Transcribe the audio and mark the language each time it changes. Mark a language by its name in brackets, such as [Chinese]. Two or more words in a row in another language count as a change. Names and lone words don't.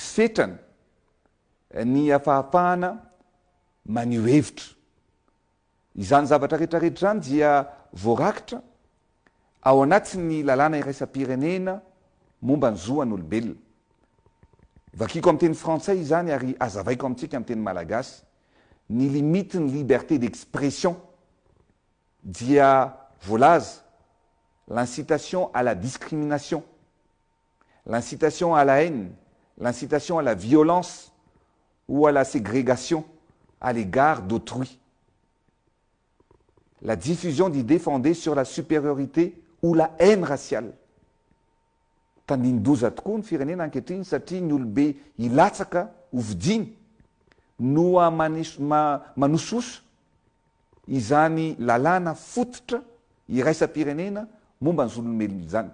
[Malagasy] fetrany ny fahafahana maneho hevitra izany zavatra rehetrarehetra zany dia voarakitra ao anatin'ny lalàna iraisam-pirenena momba ny zoan'olombelona vakiko amin'ny teny frantsay izany ary azavaiko amintsika amin'ny teny malagasy ny limite ny [French] liberté d'expression [Malagasy] dia voalaza [French] l'incitation à la discrimination, l'incitation à la haine, l'incitation à la violence ou à la ségrégation à l'égard d'autrui, la diffusion d'idées fondées sur la supériorité ou la haine raciale. [Malagasy] Tandindoza tokoa ny firenena ankehitriny satria ny olobe hilatsaka hovidiny no manososo izany lalàna fototra iraisam-pirenena momba ny zolomelona izany.